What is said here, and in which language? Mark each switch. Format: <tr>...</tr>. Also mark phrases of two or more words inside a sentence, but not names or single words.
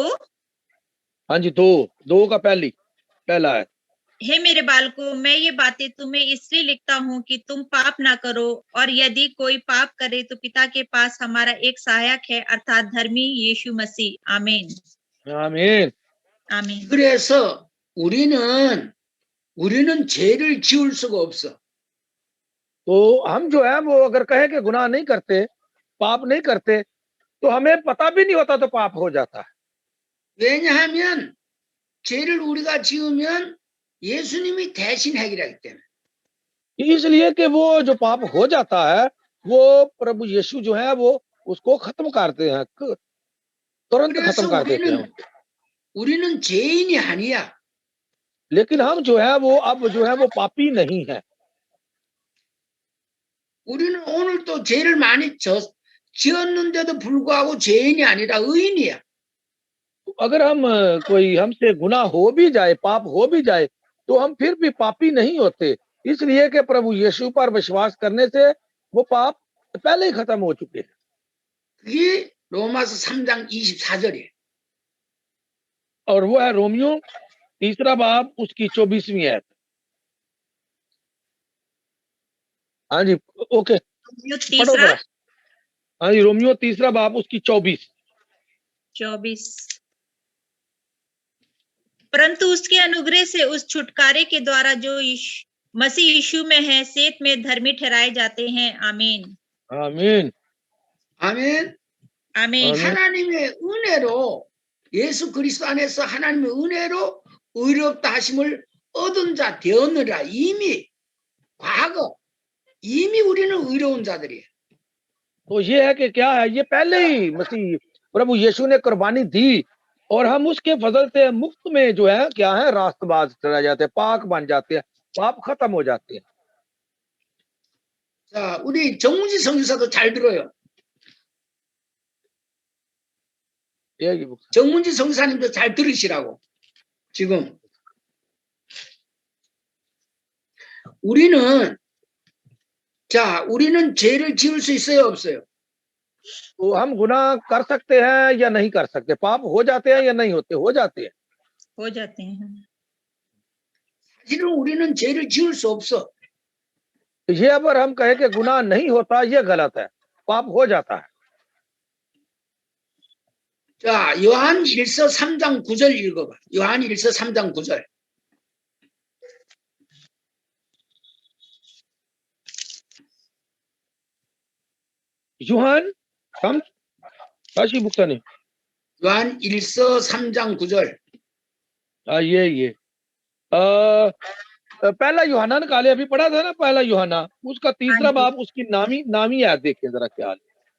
<hi>हाँ जी, 2 का पहला है। हे मेरे बालकों, मैं ये बातें तुम्हें इसलिए लिखता हूँ कि तुम पाप ना करो, और यदि कोई पाप करे तो पिता के पास हमारा एक सहायक है, अर्थात धर्मी यीशु मसीह। आमीन आमीन। आमीन।</hi> <ko>그래서 우리는 죄를 지을 수가 없어.</ko> <hi>तो हम जो है वो अगर कहे कि गुनाह नहीं करते, पाप नहीं करते, तो हमें पता भी नहीं होता तो पाप हो जाता है।</hi> <ko>왜냐하면 죄를 우리가 지으면 예수님이 대신 해결하기 때문에.</ko> <hi>इसलिए कि वो जो पाप हो जाता है वो प्रभु यीशु जो है वो उसको खत्म करते हैं, तुरंत खत्म</hi> <ko>그래서</ko> <hi>कर देते हैं।</hi> <ko>우리는 죄인이 아니야.</ko> <hi>लेकिन हम जो है वो अब जो है वो पापी नहीं है।</hi> <ko>우리는 오늘도 죄를 많이 지었는데도 불구하고 죄인이 아니라 의인이야.</ko> <hi>अगर हम कोई हमसे गुनाह हो भी जाए, पाप हो भी जाए, तो हम फिर भी पापी नहीं होते, इसलिए कि प्रभु यीशु पर विश्वास करने से वो पाप पहले ही खत्म हो चुके हैं।</hi> <ko>그게 로마서 3장 24절이에요.</ko> <hi>और वो है रोमियो 3 बाब उसकी 24वीं आयत। हाँ जी, ओके, रोमियो पढ़ो 3 जरा। हाँ जी, रोमियो 3 बाब उसकी 24। परंतु उसके अनुग्रह से उस छुटकारे के द्वारा जो मसीह यीशु में है, सेत में धर्मी ठहराए जाते हैं। आमीन आमीन</hi> <ko>아멘.</ko> <hi>आमीन।</hi> <ko>하나님의 은혜로 예수 그리스도 안에서 하나님의 은혜로 의롭다 하심을 얻은 자 되었느라 이미 과거 이미 우리는 의로운 자들이에요.</ko> <hi>तो ये है कि क्या है, ये पहले ही मसीह प्रभु यीशु ने कुर्बानी दी और हम उसके फजल से मुफ्त में जो है क्या है, रास्तबाज चला जाते हैं, पाक बन जाते हैं, पाप खत्म हो जाते हैं।</hi> <ko>자, 우리 정우지 성사도 잘 들어요.</ko> <hi>ये</hi> <ko>정문지 성사님도 잘 들으시라고. 지금 우리는 죄를 지을 수 있어요, 없어요?</ko> <hi>तो हम गुनाह कर सकते हैं या नहीं कर सकते, पाप हो जाते हैं या नहीं होते, हो जाते हैं। हो जाते हैं।</hi> <ko>사실은 우리는 죄를 지을 수 없어.</ko> <hi>ये अगर हम कहे कि गुनाह नहीं होता, ये गलत है, पाप हो जाता है।</hi> <ko>자, 요한 1서 3장 9절 읽어봐. 요한 1서 3장 9절. यूहान हम काशी बुक्तानी 요한 1서 3장 9절.</ko> <hi>ये पहला यूहन्ना निकाले, अभी पढ़ा था ना पहला यूहन्ना, उसका 3 बाब उसकी नामी याद देखें जरा क्या हाल।</hi>